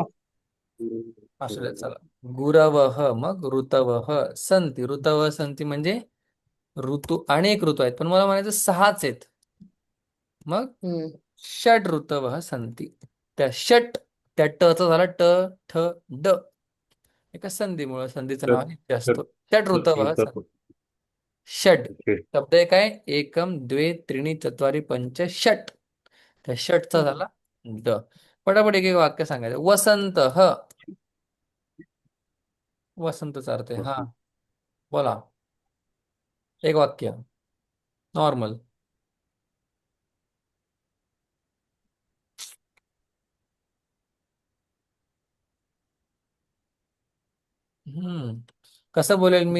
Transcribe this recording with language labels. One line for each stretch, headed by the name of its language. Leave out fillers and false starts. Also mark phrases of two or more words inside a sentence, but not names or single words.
Marathi: बर, असू द्या, चला. गुरवह, मग
Sanskrit: ऋतवह संती. ऋतवह संती म्हणजे ऋतू.
Marathi: अनेक ऋतू आहेत पण मला म्हणायचं 6च आहेत. मग हम्म.
Sanskrit: षट ऋतवः संती.
Marathi: त्या षट, त्या टचा झाला ट, ठ, ड. एका संधीमुळे संधीचं नाव नित्य असतो.
Sanskrit: षट ऋतवः संती.
Marathi: षट शब्द एक आहे.
Sanskrit: एकम द्वे त्रीणी चत्वारी पंच षट.
Marathi: त्या षटचा झाला ड. पटापट एक एक वाक्य सांगायचं. वसंत ह. वसंतचा अर्थ आहे. हा, बोला. एक वाक्य, नॉर्मल. हम्म, कसं बोलेल मी?